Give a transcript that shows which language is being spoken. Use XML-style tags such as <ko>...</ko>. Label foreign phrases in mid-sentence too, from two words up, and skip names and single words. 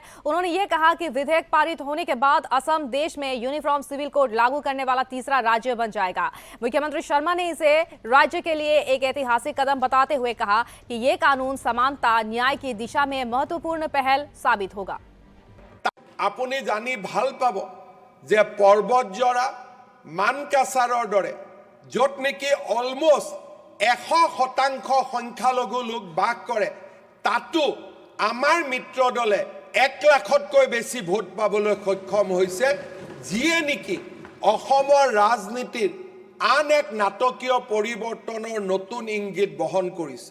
<hi>उन्होंने ये कहा कि विधेयक पारित होने के बाद असम देश में</hi> <en>uniform civil code</en> <hi>लागू करने वाला तीसरा राज्य बन जाएगा। मुख्यमंत्री शर्मा ने इसे राज्य के लिए एक ऐतिहासिक कदम बताते हुए कहा कि ये कानून समानता न्याय की दिशा में महत्वपूर्ण पहल साबित होगा।</hi> <as>আপুনি জানি ভাল পাব যে পৰ্বতজৰা মানকাছাৰৰ দৰে য'ত নেকি অলমোষ্ট 100% সংখ্যালঘু লোক বাস কৰে তাতো আমাৰ মিত্ৰ দলে 1 লাখতকৈ বেছি ভোট পাবলৈ সক্ষম হৈছে, যিয়ে নেকি অসমৰ ৰাজনীতিৰ আন এক নাটকীয় পৰিৱৰ্তনৰ নতুন ইংগিত বহন কৰিছে।</as>